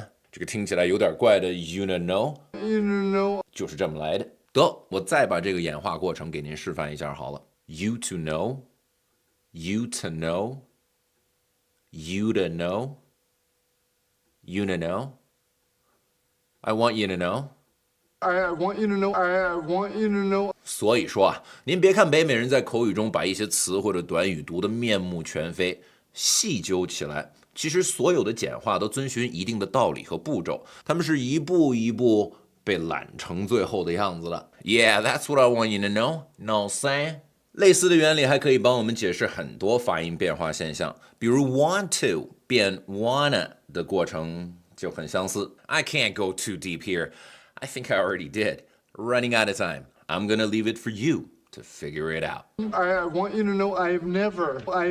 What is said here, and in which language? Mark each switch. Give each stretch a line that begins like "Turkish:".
Chinese: 这个听起来有点怪的 you know
English: You to know.
Chinese: 就是这么来的。得，我再把这个演化过程给您示范一下好了。
English: You to know, you to know, you to know, you to know. I want you to know. I want you to know, I want you to know.
Chinese: 所以说啊，您别看北美人在口语中把一些词或者短语读得面目全非，细究起来，其实所有的简化都遵循一定的道理和步骤，他们是一步一步被懒成最后的样子了。
English: Yeah, that's what I want you to know. No say.
Chinese: 类似的原理还可以帮我们解释很多发音变化现象，比如 want to 变 wanna 的过程就很相似。
English: I can't go too deep here. I think I already did. Running out of time. I'm gonna leave it for you to figure it out. I want you to know I've never.